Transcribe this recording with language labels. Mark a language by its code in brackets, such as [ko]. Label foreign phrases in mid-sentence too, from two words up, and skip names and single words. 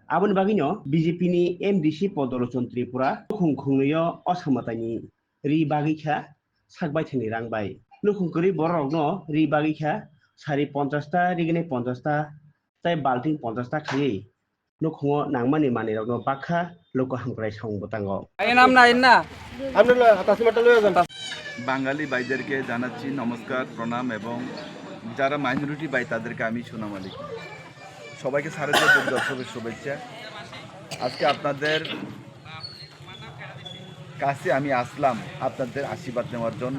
[trp] Abon bagino BJP ni MDC Padma Luchan Tripura nukhungkrongnyo osamataini ri bagikha sakbai thani rangbai. Nukhungkri borokno ri bagikha sari 50 ta Rignai 50 ta Tai Balti 50 ta khayei. Nukhungo nangmani manirokno Bakkha loko hangkrai song botango. [bn] বাঙালি ভাইদেরকে জানাচ্ছি নমস্কার, প্রণাম এবং যারা মাইনরিটি ভাই তাদেরকে আমি সুনাম আলী। সবাইকে শারদীয় দুর্গোৎসবের শুভেচ্ছা। আজকে আপনাদের কাছে আমি আসলাম আপনাদের আশীর্বাদ নেওয়ার জন্য।